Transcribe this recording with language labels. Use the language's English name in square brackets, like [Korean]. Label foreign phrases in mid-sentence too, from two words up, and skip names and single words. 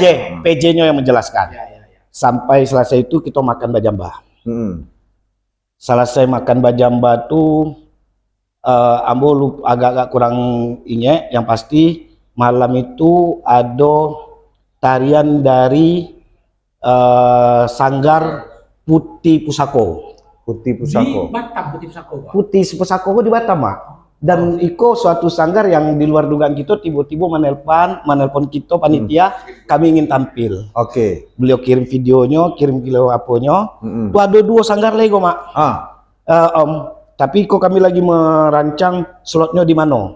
[Indonesian] PJ-nya yang menjelaskan. Sampai selesai itu kita makan bajamba. Selesai makan bajamba tuh Ambo agak-agak kurang ingat, yang pasti malam itu ada tarian dari Sanggar Putih Pusako. Putih Di Pusako. Batam, Putih Pusako, Pak. Putih Pusako di Batam, Mak. Dan iko suatu sanggar yang di luar dugaan kita, tiba-tiba menelpon kita panitia, kami ingin tampil. Oke. Beliau kirim videonya, kirim video aponya. Tuh ada 2 sanggar lagi, Mak. Tapi kok kami lagi merancang slotnya di mana.